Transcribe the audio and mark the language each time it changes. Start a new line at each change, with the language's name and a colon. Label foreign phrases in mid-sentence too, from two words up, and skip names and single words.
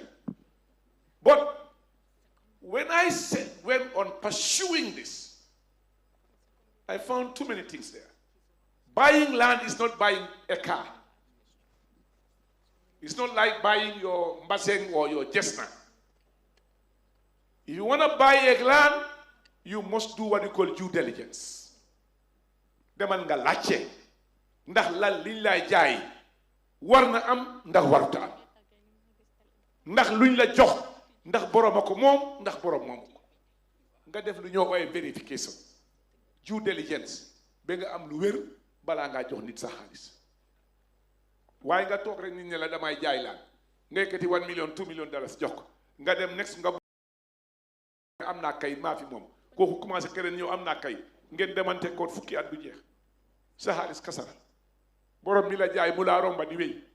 English: But when I went on pursuing this, I found too many things there. Buying land is not buying a car. It's not like buying your Mbaseng or your Jesna. If you want to buy a land, you must do what you call due diligence.
Wolof: Demal nga laajte ndax la liñ lay jaay war na am ndax waruta am ndax luñ la jox ndax borom ko moom ndax borom moomu ko nga def lu ñoo ooyee vérification
English: due diligence
Wolof: ba nga am lu wér balaa ngaa jox nit sa xaalis waaye nga toog rek nit ñi la damay jaay laan nga yëkkati 1 million 2 million dollars jox ko nga dem next nga am naa kay maa fi moom kooku commencé keneen ñëw am naa kay ngeen demante ko fukki at du jeex sa xaalis kasara borom mi la jaay mu laa romba di wéy